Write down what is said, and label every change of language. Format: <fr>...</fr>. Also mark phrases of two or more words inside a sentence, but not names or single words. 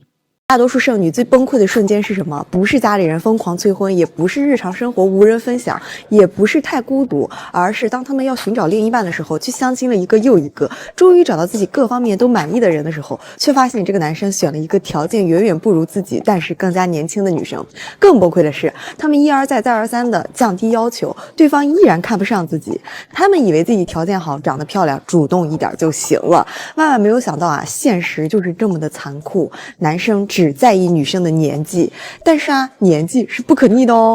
<zh>大多數剩女最崩潰的瞬間是什麼？不是家裡人瘋狂催婚，也不是日常生活無人分享，也不是太孤獨，而是當他們要尋找另一半的時候，去相親了一個又一個，終於找到自己各方面都滿意的人的時候，卻發現這個男生選了一個條件遠遠不如自己，但是更加年輕的女生。更崩潰的是，他們一而再再而三的降低要求，對方依然看不上自己。他們以為自己條件好，長得漂亮，主動一點就行了，萬萬沒有想到啊，現實就是這麼的殘酷。男生只在意女生的年紀，但是啊，年紀是不可逆的哦。</zh>